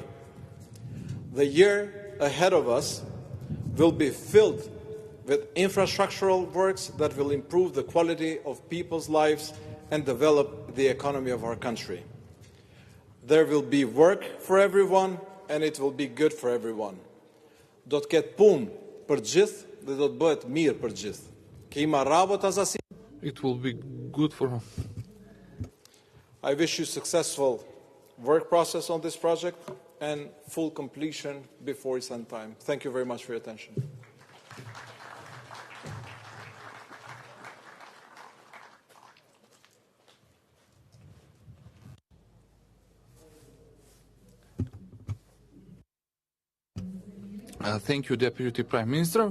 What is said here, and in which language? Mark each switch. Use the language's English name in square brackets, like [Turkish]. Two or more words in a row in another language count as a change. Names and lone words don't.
[English] The year ahead of us will be filled with infrastructural works that will improve the quality of people's lives and develop the economy of our country. There will be work for everyone and it will be good for everyone. [Albanian] Do të ketë punë për gjithë dhe do të bëhet mirë për gjithë. [Macedonian] Ке има работа за си. [English] It will be good for. I wish you successful work process on this project and full completion before its end time. Thank you very much for your attention. Thank you, Deputy Prime Minister.